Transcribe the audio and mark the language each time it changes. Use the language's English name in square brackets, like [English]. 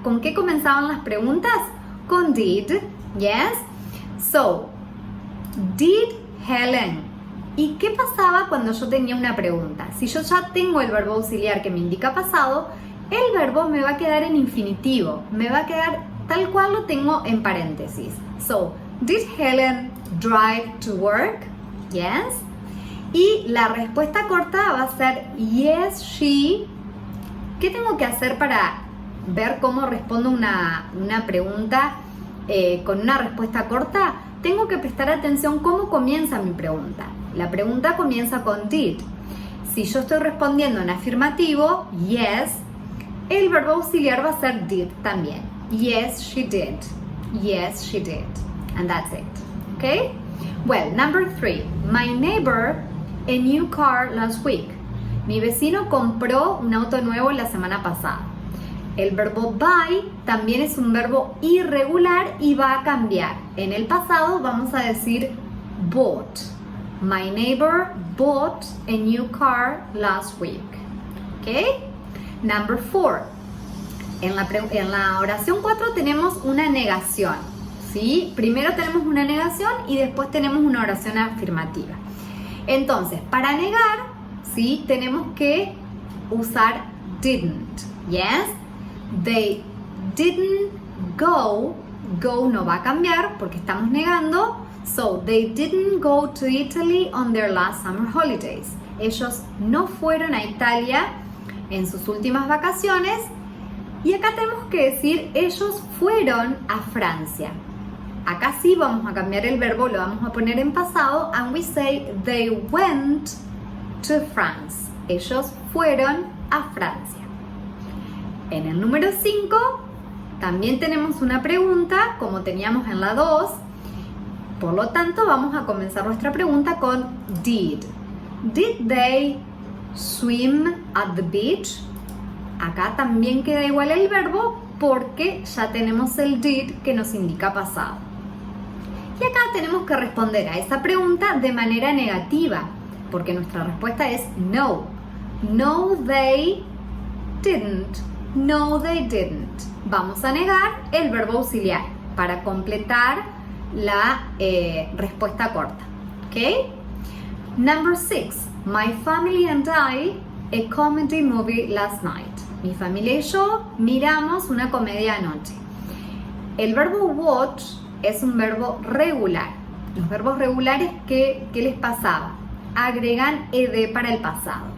[Spanish] ¿Con qué comenzaban las preguntas? Con did. [English] Yes? So, did Helen. [Spanish] ¿Y qué pasaba cuando yo tenía una pregunta? Si yo ya tengo el verbo auxiliar que me indica pasado, el verbo me va a quedar en infinitivo. Me va a quedar tal cual lo tengo en paréntesis. [English] So, did Helen drive to work? Yes. [Spanish] Y la respuesta corta va a ser [English] yes, she. [Spanish] ¿Qué tengo que hacer para ver cómo respondo una pregunta con una respuesta corta? Tengo que prestar atención cómo comienza mi pregunta. La pregunta comienza con did. Si yo estoy respondiendo en afirmativo, yes, el verbo auxiliar va a ser did también. [English] Yes, she did. Yes, she did. And that's it. Okay? Well, number 3. My neighbor a new car last week. [Spanish] Mi vecino compró un auto nuevo la semana pasada. El verbo buy también es un verbo irregular y va a cambiar. En el pasado vamos a decir bought. [English] My neighbor bought a new car last week. Okay? Number 4. [Spanish] En la oración 4 tenemos una negación. ¿Sí? Primero tenemos una negación y después tenemos una oración afirmativa. Entonces, para negar, ¿sí? Tenemos que usar didn't. [English] Yes? They didn't go. [Spanish] Go no va a cambiar porque estamos negando. [English] So, they didn't go to Italy on their last summer holidays. [Spanish] Ellos no fueron a Italia en sus últimas vacaciones. Y acá tenemos que decir, ellos fueron a Francia. Acá sí vamos a cambiar el verbo, lo vamos a poner en pasado. [English] And we say, they went to France. [Spanish] Ellos fueron a Francia. En el número 5, también tenemos una pregunta, como teníamos en la 2. Por lo tanto, vamos a comenzar nuestra pregunta con did. [English] Did they swim at the beach? [Spanish] Acá también queda igual el verbo porque ya tenemos el did que nos indica pasado. Y acá tenemos que responder a esa pregunta de manera negativa, porque nuestra respuesta es no. [English] No, they didn't. No, they didn't. [Spanish] Vamos a negar el verbo auxiliar para completar la respuesta corta. ¿Ok? [English] Number 6. My family and I a comedy movie last night. [Spanish] Mi familia y yo miramos una comedia anoche. El verbo watch es un verbo regular. Los verbos regulares, ¿qué les pasaba? Agregan ed para el pasado.